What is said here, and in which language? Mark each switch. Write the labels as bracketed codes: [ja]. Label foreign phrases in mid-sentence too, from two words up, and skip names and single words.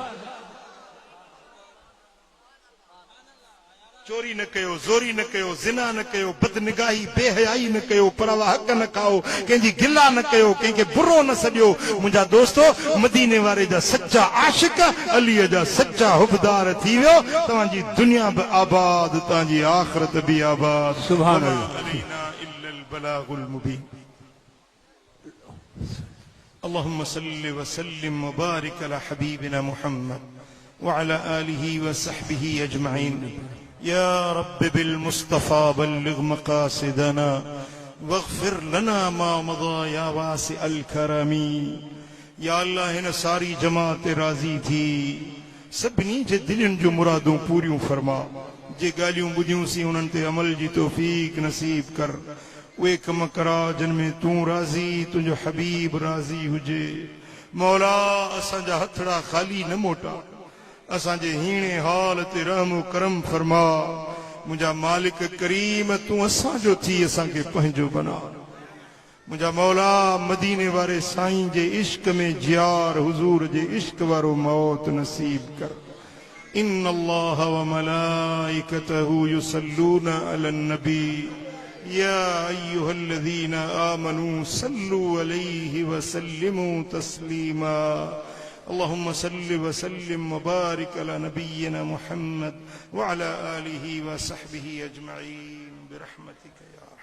[sd] चोरी न कयो, ज़ोरी न कयो, ज़िना न कयो, बदनिगाही बेहयाई न कयो, परवा हक़ न खाओ, कंहिंजी गिला न कयो, कंहिंखे बुरो न सॼो। मुंहिंजा दोस्तो मदीने वारे जा सच्चा आशिक अलीअ जा सच्चा हुबदार थी वियो। तव्हांजी दुनिया बि आबाद, तव्हांजी आख़िरत बि आबाद। सुभान [ar] اللهم صل وسلم وبارك على حبيبنا محمد وعلى آله وصحبه أجمعين. يا رب بالمصطفى بلغ مقاصدنا واغفر لنا ما مضى يا واسع الكرم. يا الله [sd] हिन सारी जमात राज़ी थी सभिनी जे दिलनि जो मुरादूं पूरियूं फरमा जे ॻाल्हियूं ॿुधियूंसीं उन्हनि ते अमल जी तौफ़ीक नसीब कर उहे कम करा जिन में तूं राज़ी तुंहिंजो हबीब राज़ी हुजे मौला असांजा हथड़ा ख़ाली न मोटा असांजे हीणे हाल ते रहम करम फरमा मुंहिंजा मालिक करीम तूं असांजो थी असांखे पंहिंजो बना मुंहिंजा मौला मदीने वारे साईं जे इश्क में जियार हुजूर जे इश्क वारो मौत नसीब कर [ar] إن الله وملائكته يصلون على النبي يا أيها الذين آمنوا صلوا عليه وسلموا تسليما اللهم صل وسلم وبارك على نبينا محمد وعلى آله وصحبه أجمعين برحمتك يا